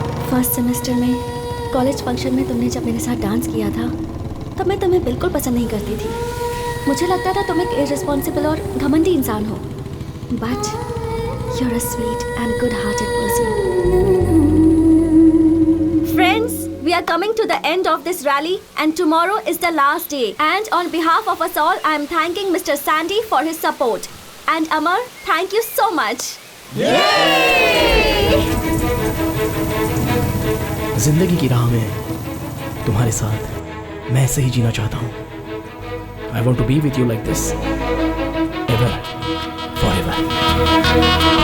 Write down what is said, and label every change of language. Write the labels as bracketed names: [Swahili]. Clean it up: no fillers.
[Hindi] First semester में college function में तुमने जब मेरे साथ डांस किया था तब मैं तुम्हें बिल्कुल पसंद नहीं करती थी। मुझे लगता था तुम एक इररिस्पॉन्सिबल और घमंडी इंसान हो, [English] But you are a sweet and good hearted person. Friends, we are coming to the end of this rally and tomorrow is the last day, and on behalf of us all I am thanking Mr. Sandy for his support, and Amar, thank you so much. [Hindi] जिंदगी की राह में तुम्हारे साथ मैं ऐसे ही जीना चाहता हूँ। [English] I want to be with you like this, ever, forever.